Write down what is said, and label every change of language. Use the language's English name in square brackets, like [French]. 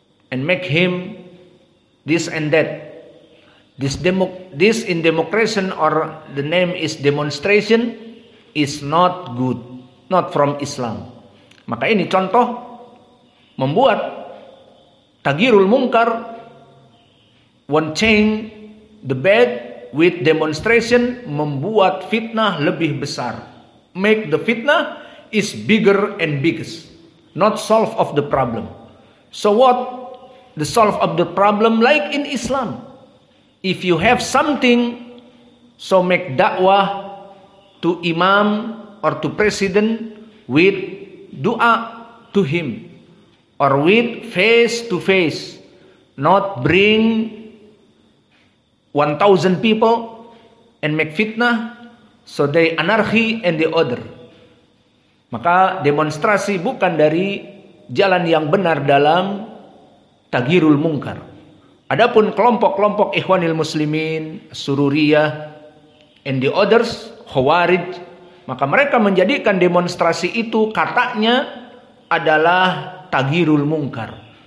[English] and make him this and that. This in democracy, or the name is demonstration, is not good, not from Islam. [Indonesian] Maka ini contoh membuat taghyirul munkar, [English] one change the bad with demonstration, [Indonesian] membuat fitnah lebih besar. [English] Make the fitnah is bigger and biggest, not solve of the problem. So what the solve of the problem, like in Islam? If you have something, so make dakwah to imam or to president with dua to him, or with face to face, not bring 1,000 people and make fitnah, so they anarchy and the other. [Indonesian] Maka demonstrasi bukan dari jalan yang benar dalam taghyirul munkar. Adapun kelompok-kelompok Ikhwanil Muslimin, Sururiyah, [English] and the others, [Indonesian] Khawarij, maka mereka menjadikan demonstrasi itu katanya adalah taghyirul munkar.